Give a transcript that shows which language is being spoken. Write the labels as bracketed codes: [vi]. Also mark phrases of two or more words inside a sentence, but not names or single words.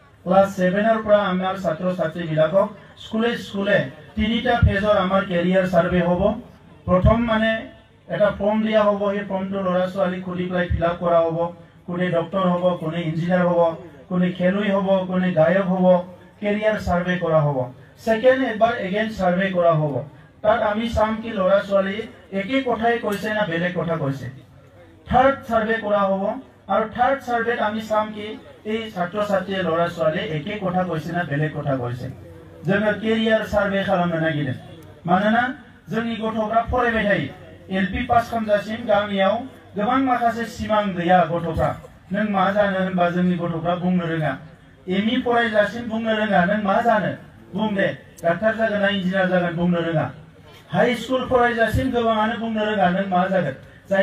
[as] ক্লাস 7 পৰা আমাৰ ছাত্ৰ ছাত্ৰী বিলাকক স্কুলে তিনিটা ফেজৰ আমাৰ [en] career survey [as] হ'ব প্ৰথম মানে এটা ফৰ্ম দিয়া হ'ব এই ফৰ্মটো ল'ৰা ছোৱালী খুলি পেলাই [en] fill up [as] কৰা হ'ব কোনে ডক্টৰ হ'ব কোনে ইঞ্জিনিয়াৰ হ'ব কোনে খেলুৱৈ হ'ব কোনে গায়ক হ'ব [en] career survey [as] কৰা হ'ব সেকেন্ড এবাৰ [en] again survey [as] কৰা হ'ব তাত আমি চাম কি ল'ৰা ছোৱালী একে কথাই কৈছে না বেলেগ কথা কৈছে [en] third survey [as] কৰা হ'ব আৰু [en] third survey [as] আমি চাম কি এই ছাত্ৰ ছাত্ৰীয়ে ল'ৰা ছোৱালী একে কথা কৈছে না বেলেগ কথা কৈছে [brx] जोङो केरियार सार्भे खालामनो नागिरदों मानोना जोंनि गथ'फ्रा फरायबाय थायो एलपि पास खालामजासिम गामियाव गोबां माखासे सिमां गैया गथ'फ्रा नों मा जानो होनबा जोंनि गथ'फ्रा बुंनो रोङा एमइ फरायजासिम बुंनो रोङा नों मा जानो बुं दे डाक्टार जागोन ना इन्जिनियार जागोन बुंनो रोङा [en] high school [brx] फरायजासिम गोबाङानो बुंनो रोङा नों मा जागोन जायनि